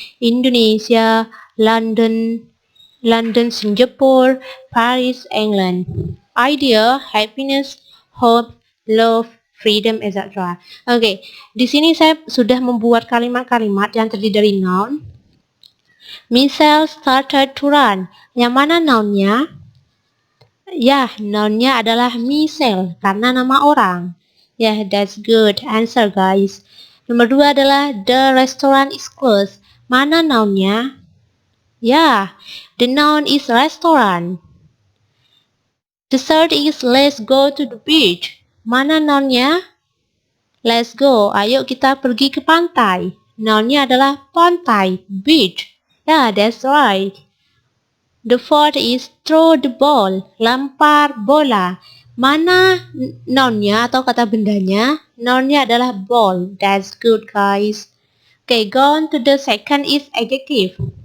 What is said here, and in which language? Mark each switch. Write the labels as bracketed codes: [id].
[en] Indonesia, London, Singapore, Paris, England. Idea, happiness, hope, love, freedom, etc. [id] Oke, di sini saya sudah membuat kalimat-kalimat yang terdiri dari noun. [en] Michelle started to run. [id] Yang mana nounnya? Ya, nounnya adalah Michelle karena nama orang. [en] Ya, that's good answer guys. [id] Nomor 2 adalah [en] the restaurant is closed. [id] Mana nounnya? Ya, [en] the noun is restaurant. The third is let's go to the beach. [id] Mana nounnya? [en] Let's go. [id] Ayo kita pergi ke pantai. Nounnya adalah pantai, beach. [en] Ya, that's right. The fourth is throw the ball, [id] lempar bola. Mana nounnya atau kata bendanya? Nounnya adalah [en] ball. That's good guys. Okay, go on to the second is adjective.